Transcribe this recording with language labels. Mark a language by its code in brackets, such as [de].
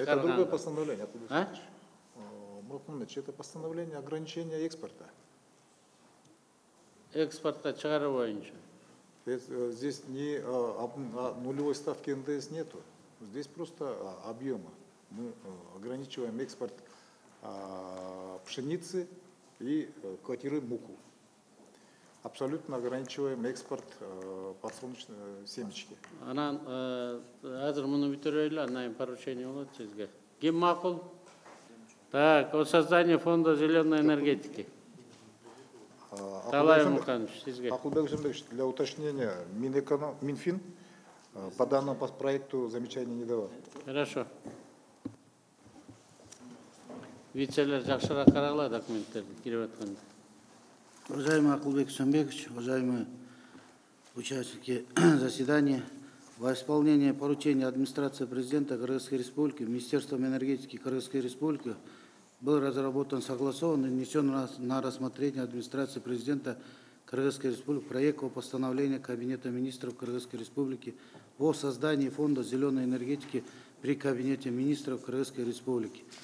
[ru] Это другое постановление. Это постановление ограничения экспорта. [ky] Экспортка чыгаруу боюнча. [ru] Здесь не нулевой ставки НДС нету. Здесь просто объемы. Мы ограничиваем экспорт пшеницы и квотируем муку. Абсолютно ограничиваем экспорт подсолнечной семечки. [ky] Анан азыр муну бүтүрөйлү, андан поручение болот сизге. Ким макул? [ru] Так, о создании фонда зеленой энергетики. [ky] Талай Муканович, сизге. [ru] Акылбек Сөнбекович, для уточнения, Минфин по данному проекту замечаний не давал. Хорошо. [ky] Вицелер жакшыраак карагыла документтерди кирип атканда. [ru] Уважаемый Акылбек Сөнбекович, уважаемые участники заседания, во исполнение поручения администрации президента Кыргызской Республики, Министерством энергетики Кыргызской Республики был разработан, согласован и внесен на рассмотрение администрации президента Кыргызской Республики проект о постановлении Кабинета министров Кыргызской Республики о создании фонда зеленой энергетики при Кабинете министров Кыргызской Республики.